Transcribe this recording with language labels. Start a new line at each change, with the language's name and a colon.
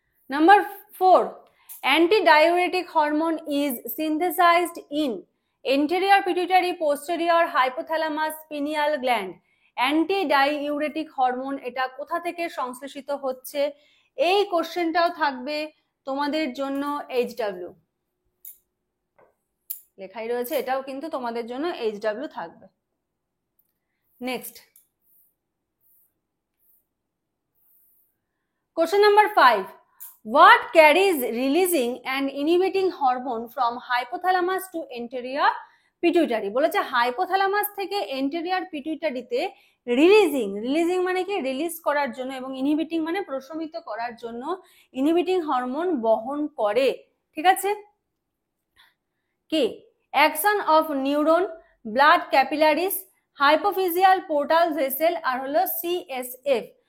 English: Number 4, antidiuretic hormone is synthesized in anterior pituitary, posterior hypothalamus, pineal gland.
Bangla: Antidiuretic hormone এটা কোথা থেকে সংশ্লেষিত হচ্ছে? এই কোশ্চেনটাও থাকবে তোমাদের জন্য এইচডব্লিউ। লেখাই রয়েছে, এটাও কিন্তু তোমাদের জন্য এইচডব্লিউ থাকবে।
English: Next, question number 5, what carries releasing and inhibiting hormone from hypothalamus to anterior pituitary?
Bangla: বলেছে হাইপোথ্যালামাস থেকে এন্টেরিয়র পিটুইটারিতে রিলিজিং মানে কি? রিলিজ করার জন্য, এবং ইনহিবিটিং মানে প্রশমিত করার জন্য ইনহিবিটিং হরমোন বহন করে। ঠিক আছে, কি? Action of neuron, blood capillaries, হাইপোফিজিয়াল portal vessel, আর হলো সিএসএফ।